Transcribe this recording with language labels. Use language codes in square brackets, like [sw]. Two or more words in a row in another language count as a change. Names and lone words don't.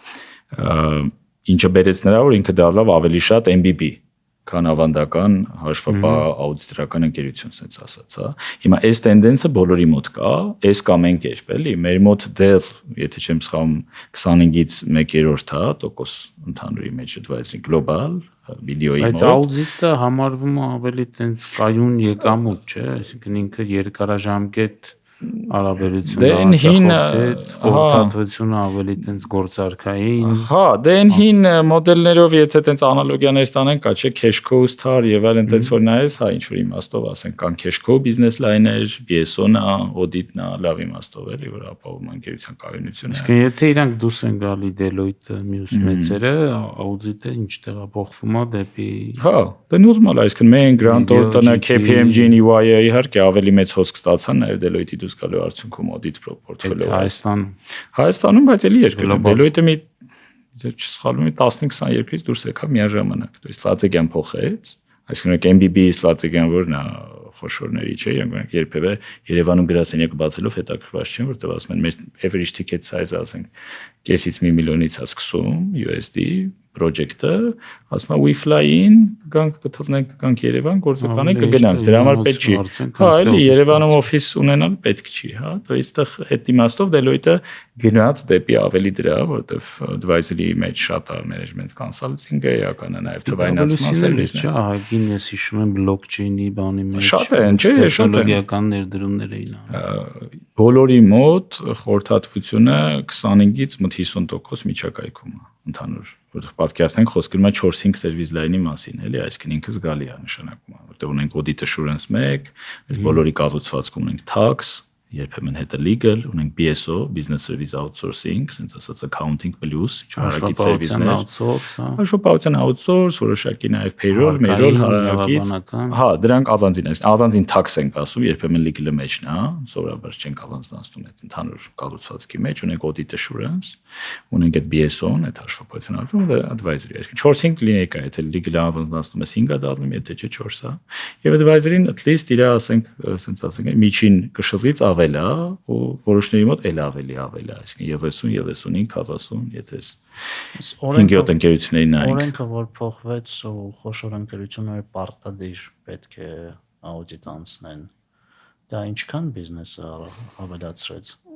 [hy] Ինչը բերեց նրա, որ ինքը դառավ ավելի շատ MBB, քան ավանդական հաշվապահ աուդիտորական ընկերություն, ասենց ասած, հա։ Հիմա այս տենդենսը բոլորի մոտ կա, այս կամ այն կերպ, էլի, մեր մոտ դեռ, եթե չեմ սխալվում, 25-ից 1/3 հա, տոկոս ընդհանուրի մեջ [en] advisory global [hy] վիդեոյի մոտ։ Բայց աուդիտը համարվում է ավելի տենց կայուն եկամուտ, չէ՞, այսինքն ինքը երկարաժամկետ հարաբերությունը խորհրդատվությունը ավելի տենց գործարքային։ Հա, դե այն հին մոդելներով եթե տենց անալոգիաներ տանենք, կա չէ [en] cash cow star [hy] եւ այլն տենց որ նայես, հա ինչ որ իմաստով ասենք կան [en] cash cow business line- [hy] եր, BSO-ն է, audit-ն է, լավ իմաստով էլի որ ապահովում ընկերության կայունությունը։ Իսկ եթե իրանք դուրս են գալի Deloitte-ը, մյուս մեծերը, audit-ը ինչ տեղափոխվում է դեպի։ Հա, դա նորմալ է, այսինքն մենք Grant Thornton-ը, KPMG-ն, EY-ը իհարկե ավելի մեծ հոսք ստացան նաեւ Deloitte-ի դուրս գալու արդյունքում [en] audit portfolio [hy] Հայաստանում, բայց էլի երկրում Deloitte-ը մի չսխալվում եմ 15-20 երկրից դուրս եկավ միաժամանակ, [ru] то есть [hy] Լացեգյան փոխեց, այսինքն MBB Լացեգյան որն է խոշորների չէ, իրանք երբևէ Երևանում գրասենյակ բացելով հետաքրքրված չեն, որտեղ ասում են մեր [en] average ticket size- [hy] ը ասենք կեսից 1 միլիոնից է սկսում [en] USD project- [hy] ը, ասում է [en] we fly in, [hy] գանք կթողնենք գանք Երևան, գործը կանենք կգնանք, դրա համար պետք չի։ Հա, էլի Երևանում օֆիս ունենալ պետք չի, հա, [ru] то есть [hy] այդ իմաստով Deloitte-ը գնաց դեպի ավելի դրա, որտեղ advisory մեջ շատ է [en] management consulting- [hy] ը, էականը նաև թվայնացման սերվիսն է։ Հա, գինես հիշում եմ blockchain-ի բանի մեջ։ Շատ են, չէ, շատ են։ Տեխնոլոգիական ներդրումներ էին։ Բոլորի մոտ խորհրդատվությունը 25-ից մոտ 50% միջակայքում է ընդհանուր, որտեղ պատկերացնենք խոսքը գնում է 4-5 [en] service line- [hy] ի մասին, էլի, այսինքն ինքը զգալի է նշանակում, որտեղ ունենք [en] audit assurance [hy] 1, այս բոլորի կառուցվածքում ունենք tax, երբեմն հետը legal, ունենք BSO, [en] business service outsourcing, [hy] ասենց ասած [en] accounting plus, [hy] հարակից սերվիսներ, հաշվապահության outsource, որոշակի նաև [en] payroll, payroll [hy] հարակից, հա, դրանք առանձին tax ենք ասում, երբեմն legal-ը մեջն է, սովորաբար չենք առանձնացնում այդ ընդհանուր կառուցվածքի մեջ, ունենք [en] audit assurance, [hy] ունենք այդ BSO-ն, այդ հաշվապահության արդյունքը advisory, այսինքն 4-5 լինեկ է, եթե legal-ը առանձնացնում ես 5-ը դառնում, եթե չէ 4-ը, եւ advisory-ն [en] at least [hy] իր ասենք, ասենց ասենք, միջին կշռից ավել է ու որոշների մոտ էլ ավելի, այսինքն 30, 35, 40, եթե 5-7 ընկերությունների նայենք։ Օրենքը որ փոխվեց ու խոշոր ընկերությունները պարտադիր պետք է աուդիտ անցնեն։ Դա ինչքան բիզնեսը ավելացրեց։